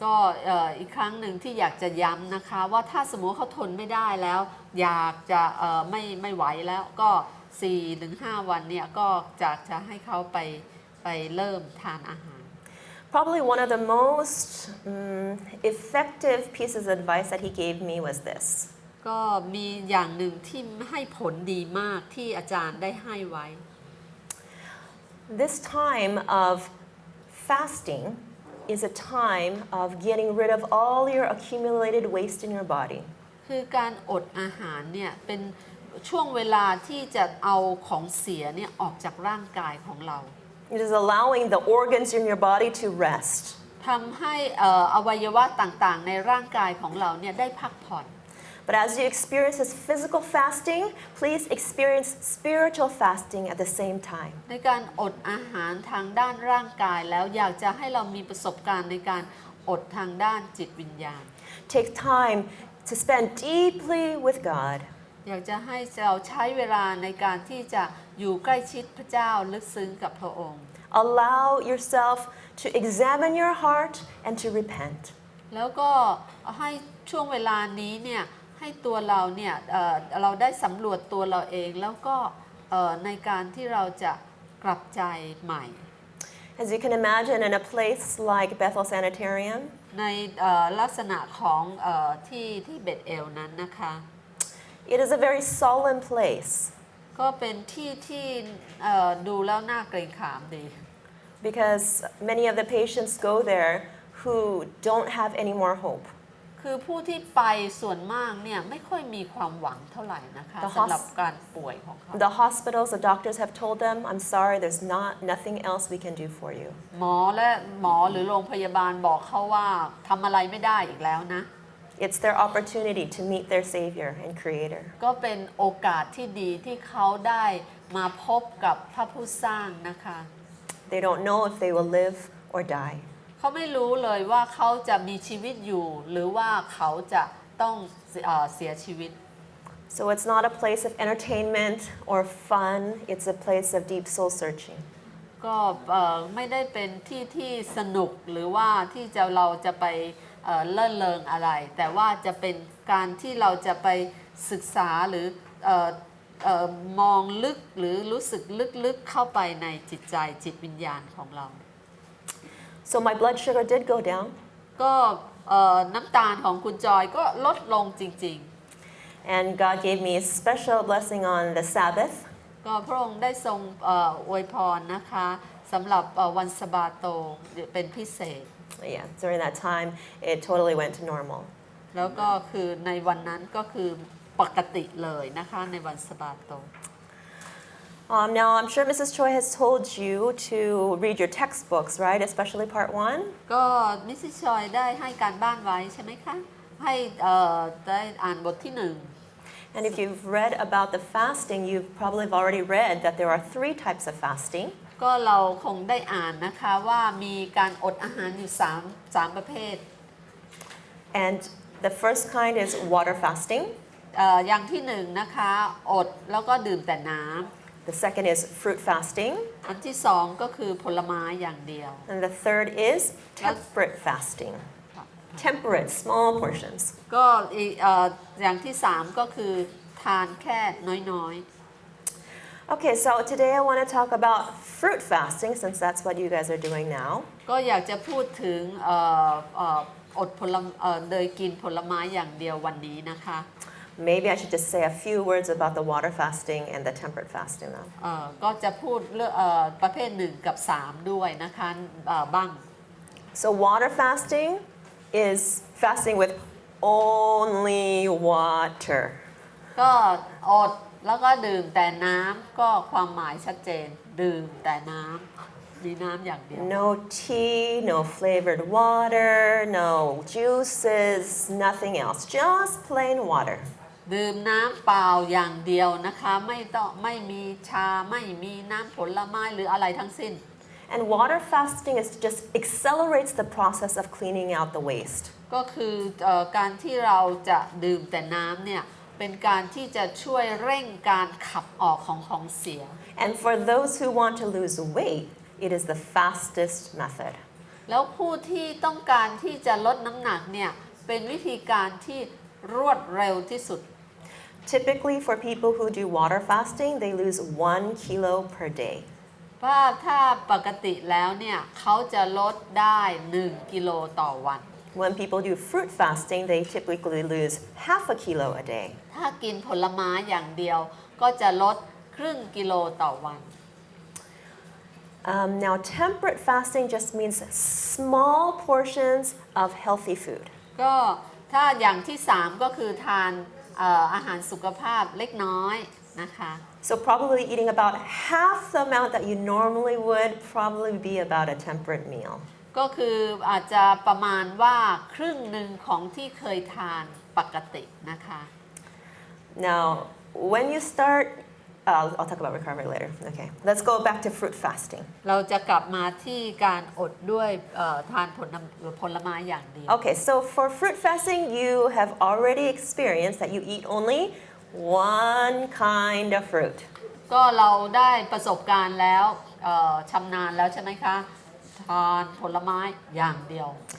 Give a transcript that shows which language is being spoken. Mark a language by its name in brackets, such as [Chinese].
[Thai] ก็อีกครั้งหนึ่งที่อยากจะย้ำนะคะว่าถ้าสมมติเขาทนไม่ได้แล้วอยากจะไม่ไหวแล้วก็ 4-5 วันเนี่ยก็จะให้เขาไปเริ่มทานอาหาร [English] Probably one of the most effective pieces of advice that he gave me was this. [Thai] ก็มีอย่างหนึ่งที่ให้ผลดีมากที่อาจารย์ได้ให้ไว้ [English] This time of fasting is a time of getting rid of all your accumulated waste in your body. [Thai] คือการอดอาหารเนี่ยเป็นช่วงเวลาที่จะเอาของเสียเนี่ยออกจากร่างกายของเรา [English] It is allowing the organs in your body to rest. [Thai] ทำให้อวัยวะต่างๆในร่างกายของเราเนี่ยได้พักผ่อน [English] But as you experience this physical fasting, please experience spiritual fasting at the same time. [Thai] ในการอดอาหารทางด้านร่างกายแล้วอยากจะให้เรามีประสบการณ์ในการอดทางด้านจิตวิญญาณ [English] Take time to spend deeply with God. [Thai] อยากจะให้เราใช้เวลาในการที่จะอยู่ใกล้ชิดพระเจ้าลึกซึ้งกับพระองค์ [English] Allow yourself to examine your heart and to repent. [Thai] แล้วก็ให้ช่วงเวลานี้เนี่ยให้ตัวเราเนี่ยเราได้สำรวจตัวเราเองแล้วก็ในการที่เราจะกลับใจใหม่ [English] As you can imagine, in a place like Bethel Sanitarium, [Thai] ในลักษณะของที่เบธเอลนั้นนะคะ [English] it is a very solemn place [Thai] ก็เป็นที่ดูแล้วน่าเกรงขามดี [English] because many of the patients go there who don't have any more hope. [Thai] คือผู้ที่ไปส่วนมากเนี่ยไม่ค่อยมีความหวังเท่าไหร่นะคะสำหรับการป่วยของเขา [English] The hospitals, the doctors have told them, I'm sorry, there's nothing else we can do for you. [Thai] หมอหรือโรงพยาบาลบอกเขาว่าทำอะไรไม่ได้อีกแล้วนะ [English] It's their opportunity to meet their Savior and Creator. [Thai] ก็เป็นโอกาสที่ดีที่เขาได้มาพบกับพระผู้สร้างนะคะ [English] They don't know if they will live or die. [Thai] เขาไม่รู้เลยว่าเขาจะมีชีวิตอยู่หรือว่าเขาจะต้องเสียชีวิต [English] So it's not a place of entertainment or fun, it's a place of deep soul searching. [Thai] ก็ไม่ได้เป็นที่สนุกหรือว่าที่เราจะไปเล่นเริงอะไรแต่ว่าจะเป็นการที่เราจะไป ศึกษาหรือเอ่อมองลึกหรือรู้สึกลึกๆเข้าไปในจิตใจจิตวิญญาณของเรา [English] So my blood sugar did go down. [Thai] ก็น้ำตาลของคุณจอยก็ลดลงจริง [English] And God gave me a special blessing on the Sabbath. [Thai] ๆก็พระองค์ได้ทรงอวยพรนะคะสำหรับวันสะบาโตเป็นพิเศษ [English] Yeah, during that time, it totally went to normal. [Thai] แล้วก็คือในวันนั้นก็คือปกติเลยนะคะในวันสะบาโต [English] Now, I'm sure Mrs. Choi has told you to read your textbooks, right? Especially part 1. [Thai] ก็มิสซิสชอยได้ให้การบ้านไว้ใช่ไหมคะให้ได้อ่านบทที่หนึ่ง [English] And if you've read about the fasting, you've probably already read that there are 3 types of fasting. [Thai] ก็เราคงได้อ่านนะคะว่ามีการอดอาหารอยู่3ประเภท [English] And the first kind is water fasting. [Thai] อย่างที่หนึ่งนะคะอดแล้วก็ดื่มแต่น้ำ [English] The second is fruit fasting. [Thai] อันที่สองก็คือผลไม้อย่างเดียว [English] And the third is temperate fasting. Temperate, small portions. [Thai] ก็อย่างที่สามก็คือทานแค่น้อย [English] Okay, so today I want to talk about fruit fasting since that's what you guys are doing now. [Thai] ๆก็อยากจะพูดถึงอดโดยกินผลไม้อย่างเดียววันนี้นะคะ [English] Maybe I should just say a few words about the water fasting and the temperate fasting now. [Thai] ก็จะพูดเรื่องประเภท1กับ3ด้วยนะคะบ้าง [English] So water fasting is fasting with only water. [Thai] ก็อดแล้วก็ดื่มแต่น้ำก็ความหมายชัดเจนดื่มแต่น้ำมีน้ำอย่างเดียว [English] No tea, no flavored water, no juices, nothing else. Just plain water. [Thai] ดื่มน้ำเปล่าอย่างเดียวนะคะไม่มีชาไม่มีน้ำผลไม้หรืออะไรทั้งสิ้น [English] And water fasting is just accelerates the process of cleaning out the waste. [Thai] ก็คือการที่เราจะดื่มแต่น้ำเนี่ยเป็นการที่จะช่วยเร่งการขับออกของเสีย [English] And for those who want to lose weight, it is the fastest method. [Thai] แล้วผู้ที่ต้องการที่จะลดน้ำหนักเนี่ยเป็นวิธีการที่รวดเร็วที่สุด [English] Typically, for people who do water fasting, they lose 1 kilo per day. [Thai] ว่าถ้าปกติแล้วเนี่ยเขาจะลดได้1กิโลต่อวัน [English] When people do fruit fasting, they typically lose half a kilo a day. [Thai] ถ้ากินผลไม้อย่างเดียวก็จะลดครึ่งกิโลต่อวัน [English] Now, temperate fasting just means small portions of healthy food. [Thai] ก็ถ้าอย่างที่3ก็คือทานอาหารสุขภาพเล็กน้อยนะคะ [English] So probably eating about half the amount that you normally would probably be about a temperate meal. [Thai] ก็คืออาจจะประมาณว่าครึ่งหนึ่งของที่เคยทานปกตินะคะ [English] Now, when you start, I'll talk about recovery later. Okay, let's go back to fruit fasting. [Thai] เราจะกลับมาที่การอดด้วยทานผลไม้อย่างเดียว [English] Okay, so for fruit fasting, you have already experienced that you eat only one kind of fruit. [Thai] ก็เราได้ประสบการณ์แล้วชำนาญแล้วใช่ไหมคะทานผลไม้อย่างเดียว